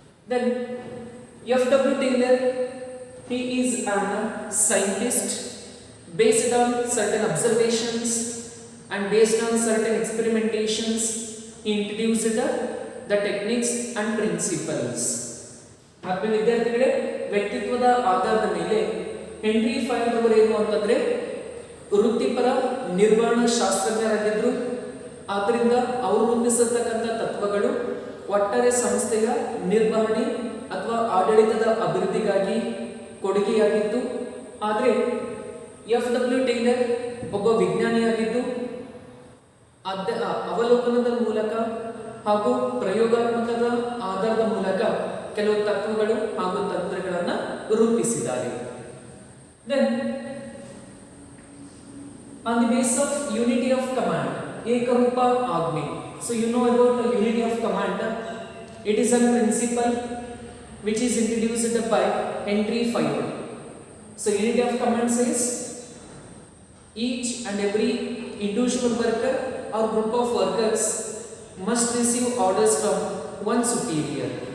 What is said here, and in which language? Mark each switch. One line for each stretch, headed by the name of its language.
English: Then F.W. Taylor, he is a scientist based on certain observations and based on certain experimentations he introduced the techniques and principles.
Kannada: ಆತ್ಮೀಯ ವಿದ್ಯಾರ್ಥಿಗಳೇ, ವ್ಯಕ್ತಿತ್ವದ ಆಧಾರದ ಮೇಲೆ henry Fayol ಅವರು ಏನು ಅಂತಂದ್ರೆ ವೃತ್ತಿಪರ ನಿರ್ವಹಣಾ ಶಾಸ್ತ್ರಜ್ಞರಾಗಿದ್ದರು. ಆದ್ದರಿಂದ ಅವರು ರೂಪಿಸಿರ್ತಕ್ಕಂಥ ತತ್ವಗಳು ಒಟ್ಟಾರೆ ಸಂಸ್ಥೆಯ ನಿರ್ವಹಣೆ ಅಥವಾ ಆಡಳಿತದ ಅಭಿವೃದ್ಧಿಗಾಗಿ ಕೊಡುಗೆಯಾಗಿತ್ತು. ಆದರೆ F.W. ಟೇಲರ್ ಒಬ್ಬ ವಿಜ್ಞಾನಿಯಾಗಿದ್ದು ಅವಲೋಕನದ ಮೂಲಕ ಹಾಗೂ ಪ್ರಯೋಗಾತ್ಮಕದ ಆಧಾರದ ಮೂಲಕ ಕೆಲವು ತತ್ವಗಳು ಹಾಗೂ ತಂತ್ರಗಳನ್ನು ರೂಪಿಸಿದ್ದಾರೆ.
English: Then on the basis of unity of command, Ekarupa Agni. So you know about the unity of command. It is a principle which is introduced by Henry Fayol. So unity of command says each and every individual worker or group of workers must receive orders from one superior.